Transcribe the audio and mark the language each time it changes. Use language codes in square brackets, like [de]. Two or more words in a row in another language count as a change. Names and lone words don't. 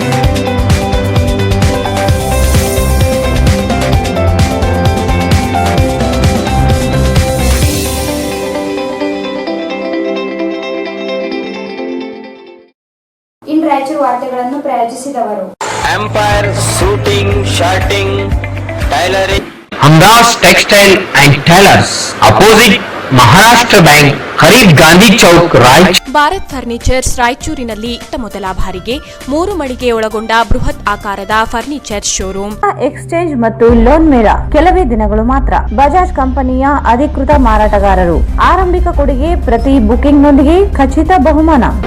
[kn] ಇನ್ ರಾಯಚೂರು ವಾರ್ತೆಗಳನ್ನು ಪ್ರಾಯೋಜಿಸಿದವರು [en] Empire suiting, shirting, tailoring, [hi] हमदास टेक्सटाइल एंड टेलर्स, अपोजिट महाराष्ट्र बैंक, करीब ಗಾಂಧಿ ಚೌಕ್, ರಾಯಚೂರು. [kn] ಭಾರತ್ ಫರ್ನಿಚರ್ಸ್ ರಾಯಚೂರಿನಲ್ಲಿ ಮೊದಲ ಬಾರಿಗೆ 3 ಮಳಿಗೆ ಒಳಗೊಂಡ ಬೃಹತ್ ಆಕಾರದ [en] furniture showroom. [kn] ಎಕ್ಸ್ಚೇಂಜ್ ಮತ್ತು ಲೋನ್ ಮೇಳ ಕೆಲವೇ ದಿನಗಳು ಮಾತ್ರ. ಬಜಾಜ್ ಕಂಪನಿಯ ಅಧಿಕೃತ ಮಾರಾಟಗಾರರು. ಆರಂಭಿಕ ಕೊಡುಗೆ ಪ್ರತಿ ಬುಕಿಂಗ್ನೊಂದಿಗೆ ಖಚಿತ ಬಹುಮಾನ.